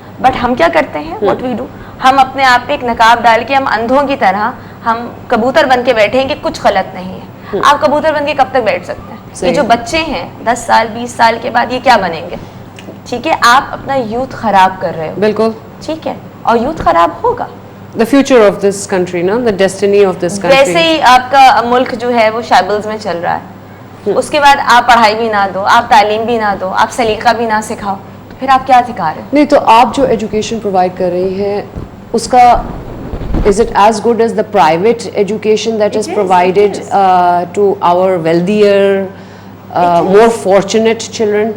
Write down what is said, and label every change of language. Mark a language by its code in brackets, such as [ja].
[ur] But ہم کیا کرتے ہیں, [en] what we do, [ur] ہم اپنے آپ پہ ایک نقاب ڈال کے ہم اندھوں کی طرح ہم کبوتر بن کے بیٹھے ہیں کہ کچھ غلط نہیں ہے. آپ کبوتر بن کے کب تک بیٹھ سکتے ہیں؟ یہ جو بچے ہیں 10 سال 20 سال کے بعد یہ کیا بنیں گے؟ ٹھیک ہے, آپ اپنا یوتھ خراب کر رہے ہو. بالکل ٹھیک ہے, اور یوتھ خراب ہوگا. [en] The future of this country, no? The destiny of this country. [ur] ویسے ہی آپ کا ملک جو ہے وہ شیبلز میں چل رہا ہے. اس کے بعد آپ پڑھائی بھی نہ دو, آپ تعلیم بھی نہ دو, آپ سلیقہ بھی نہ سکھاؤ, تو پھر آپ کیا سکھا رہے ہیں؟ نہیں تو آپ جو ایجوکیشن پرووائڈ کر رہی ہیں اس کا [en] is it as good as the private education that is provided to our wealthier, more fortunate children?